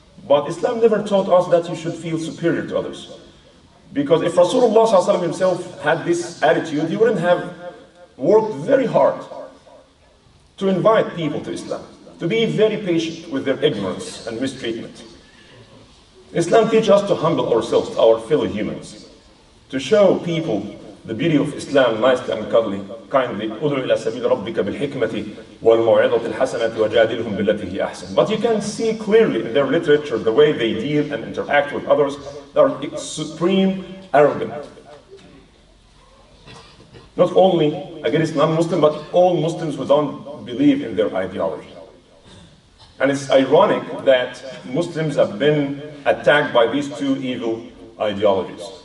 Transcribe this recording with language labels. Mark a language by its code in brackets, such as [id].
[en] But Islam never taught us that you should feel superior to others. Because if Rasulullah ﷺ himself had this attitude, he wouldn't have worked very hard to invite people to Islam, to be very patient with their ignorance and mistreatment. Islam teaches us to humble ourselves to our fellow humans, to show people the beauty of Islam nicely and kindly. [ar] ادع إلى سبيل ربك بالحكمة والموعظة الحسنة وجادلهم بالتي هي أحسن. [en] But you can see clearly in their literature the way they deal and interact with others. They are supreme arrogant. Not only against non-Muslims, but all Muslims who don't believe in their ideology. And it's ironic that Muslims have been attacked by these two evil ideologies.